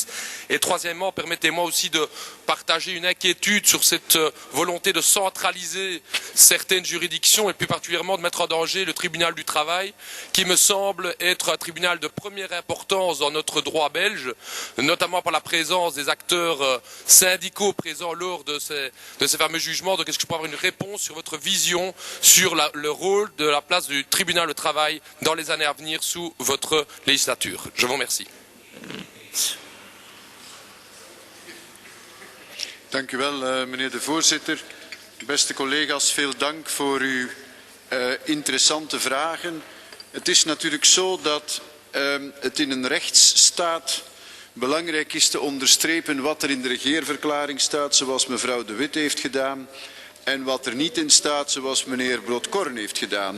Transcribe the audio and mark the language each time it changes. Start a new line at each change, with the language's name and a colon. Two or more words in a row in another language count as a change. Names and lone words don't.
French: Et troisièmement, permettez-moi aussi de partager une inquiétude sur cette volonté de centraliser certaines juridictions et plus particulièrement de mettre en danger le tribunal du travail, qui me semble être un tribunal de première importance dans notre droit belge, notamment par la présence des acteurs syndicaux présents lors de ces fameux jugements. Donc est-ce que je peux avoir une réponse sur votre vision sur le rôle de la place du tribunal du travail dans les années à venir sous votre législature? Je vous remercie.
Dutch: Dank u wel, meneer de voorzitter. Beste collega's, veel dank voor uw interessante vragen. Het is natuurlijk zo dat het in een rechtsstaat belangrijk is te onderstrepen wat er in de regeerverklaring staat, zoals mevrouw De Wit heeft gedaan, en wat er niet in staat, zoals meneer Broodkorn heeft gedaan.